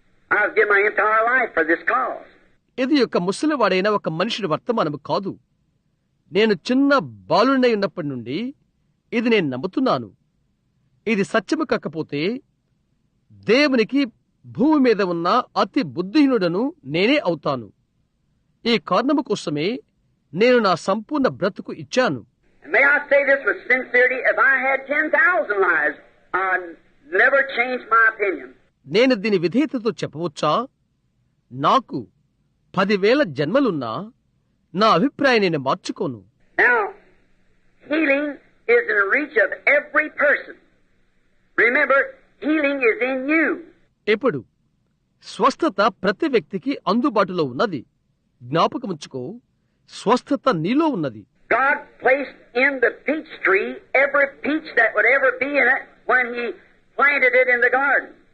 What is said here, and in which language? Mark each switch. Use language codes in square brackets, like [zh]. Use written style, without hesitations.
[en] I've given my entire life for this cause. [te] ఇది యొక్క ముసలివాడైన ఒక మనుషుడి వర్తమానము కాదు. నేను చిన్న బాలుడై ఉన్నప్పటి నుండి ఇది నేను నమ్ముతున్నాను. ఇది సత్యము కాకపోతే దేవునికి భూమి మీద ఉన్న అతి బుద్ధిహీనుడను నేనే అవుతాను. ఈ కారణము కోసమే నేను నా సంపూర్ణ బ్రతుకు ఇచ్చాను. [en] May I say this with sincerity, if I had 10,000 lives, I'd never change my opinion. [te] నేను దీని విధేయతతో చెప్పవచ్చా? నాకు 10,000 జన్మలున్నా నా అభిప్రాయం నేను మార్చుకోను. [en] Now, healing is in reach of every person. Remember, healing is in you. [te] ఇప్పుడు స్వస్థత ప్రతి వ్యక్తికి అందుబాటులో ఉన్నది. జ్ఞాపకముంచుకో, స్వస్థత నీలో ఉన్నది. [en] God placed in the peach tree every peach that would ever be in it when He planted it in the garden.